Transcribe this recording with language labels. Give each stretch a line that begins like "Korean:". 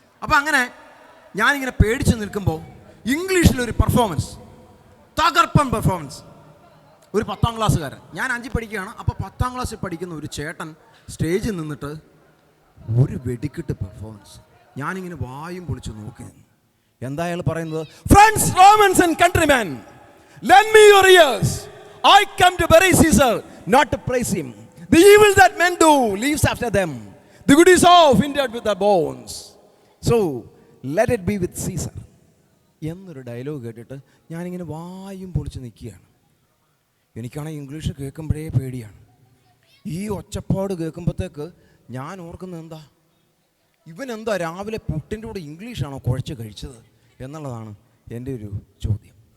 Malayalam: അപ്പോൾ അങ്ങനെ ഞാനിങ്ങനെ പേടിച്ച് നിൽക്കുമ്പോൾ ഇംഗ്ലീഷിലൊരു പെർഫോമൻസ്, തകർപ്പൻ പെർഫോമൻസ്. ഒരു 10ാം ക്ലാസ്സുകാരൻ, ഞാൻ 5 പഠിക്കുകയാണ്. അപ്പോൾ 10ാം ക്ലാസ്സിൽ പഠിക്കുന്ന ഒരു ചേട്ടൻ സ്റ്റേജിൽ നിന്നിട്ട് ഒരു വെടിക്കെട്ട് പെർഫോമൻസ്. ഞാനിങ്ങനെ വായും പൊളിച്ച് നോക്കി നിന്നു. എന്താ അയാൾ പറയുന്നത്?
English: Friends, Romans and countrymen, lend me your ears. I come to bury Caesar, not to praise him. The evil that men do leaves after them. The good is of hindered with the bones. So let it be with Caesar.
Malayalam: എന്നൊരു dialogue കേട്ടിട്ട് ഞാനിങ്ങനെ വായും പൊളിച്ച് നിൽക്കുകയാണ്. എനിക്കാണെങ്കിൽ English കേൾക്കുമ്പോഴേ പേടിയാണ്. ഈ ഒച്ചപ്പാട് കേൾക്കുമ്പോഴത്തേക്ക് ഞാൻ ഓർക്കുന്നത് ഇവനെന്താ രാവിലെ പുട്ടിൻ്റെ കൂടെ ഇംഗ്ലീഷാണോ കുഴച്ച് കഴിച്ചത് എന്നുള്ളതാണ് എൻ്റെ ഒരു ചോദ്യം.